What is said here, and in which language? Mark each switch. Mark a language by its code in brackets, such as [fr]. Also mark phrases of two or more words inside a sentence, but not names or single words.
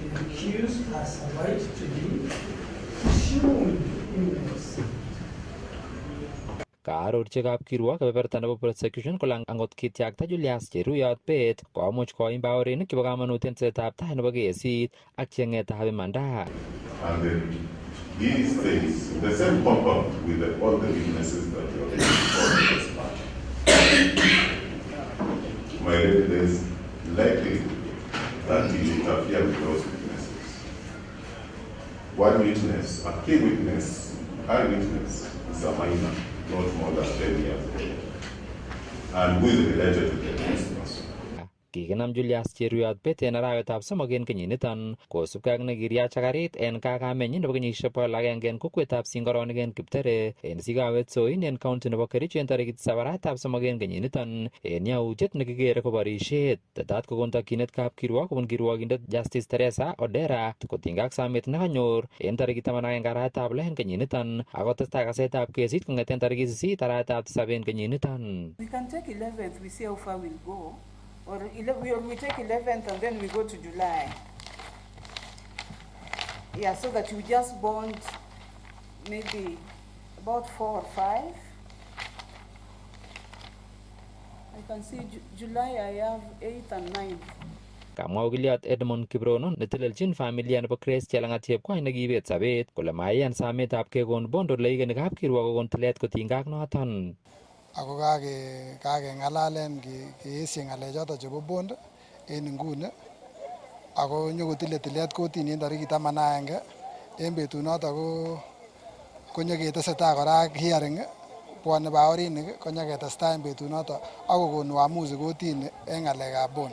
[kln] Kaarorchi kapkirwok kebeberta nebo prosecution kole angot kityakta Julius Cheruyot bet komuch koim baorinik chebo kamanut en tesetab tai nebo kesit ak cheng'etab imanda. [en] And these things, the same compound with all the witnesses that you are taking for this part, my residence likely that he interfered with those witnesses. One witness, a key witness, eyewitness, is a minor, not more than 10 years old, and who is related to the deceased person. [kln] Kikinam Julius Cheruyot bet en arawetab somok en kenyiniton kosubkei ak nekiriach karit en kakamenyin nebo kenyisiek 100 en kokwetab Singoronik en Kiptere en Sikawet Soin en county nebo Kericho en tarikit 7 arawetab somok en kenyiniton en yautiet nekikere ko borisiet. Tetat kokon tokyinet kapkirwok kobun kirwokindet Justice Teresa Odera kotinygei ak samet nekanyor en tarikit 11 arawetab 6 en kenyiniton akotestai kasetab kesit kong'eten tarikit 8 arawetab 7 en kenyiniton. [en] We can take 11th, we see how far we'll go. Or we take 11th and then we go to July. Yeah, so that you just bond maybe about 4 or 5. I can see July I have 8 and 9. [kln] Kamwa okiliot Edmond Kiprono netelelchin familia nebo Grace Chelangat Chepkwony nekibet sabet kole maiyan sametab kekon bond ole ikeni kapkirwok kokon tilet kotinygei ak noton. Ako kakeng'alalen keesye ng'alechoto chebo bond en inguni ako nyokotile tilet kotini en tarikit 11 en betunoto konyoketesetai kora ak hearing bwone baorinik konyoketestai en betunoto ak kokon uamuzi kotini en ng'alekab bond.